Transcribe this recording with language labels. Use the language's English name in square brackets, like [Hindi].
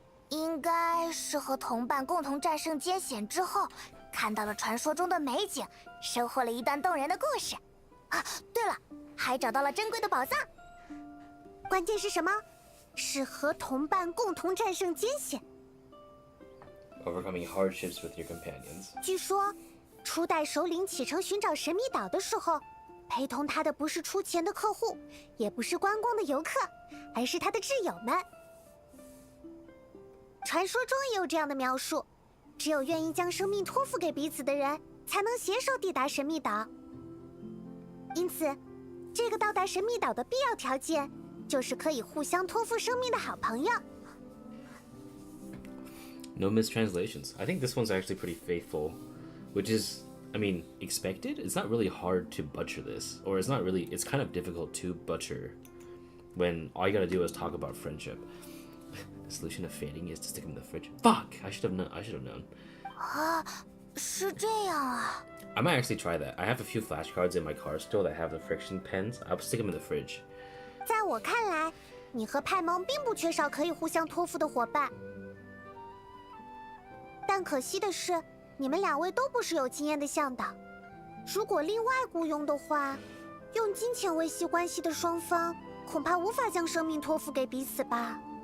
[Chinese] 应该是和同伴共同战胜艰险之后，看到了传说中的美景，收获了一段动人的故事。啊，对了，还找到了珍贵的宝藏。关键是什么？是和同伴共同战胜艰险。 [English] Overcoming hardships with your companions. [Chinese] 据说，初代首领启程寻找神秘岛的时候，陪同他的不是出钱的客户，也不是观光的游客，而是他的挚友们。传说中也有这样的描述：只有愿意将生命托付给彼此的人，才能携手抵达神秘岛。因此，这个到达神秘岛的必要条件，就是可以互相托付生命的好朋友。 [English] No mistranslations. I think this one's actually pretty faithful, which is, I mean, expected. It's not really hard to butcher this, or it's kind of difficult to butcher when all you gotta do is talk about friendship. The solution of fading is to stick them in the fridge. Fuck! I should have known. [Chinese] 啊，是这样啊。 [English] I might actually try that. I have a few flashcards in my car still that have the friction pens. I'll stick them in the fridge. [Chinese] 在我看来，你和派蒙并不缺少可以互相托付的伙伴，但可惜的是，你们两位都不是有经验的向导。如果另外雇佣的话，用金钱维系关系的双方恐怕无法将生命托付给彼此吧。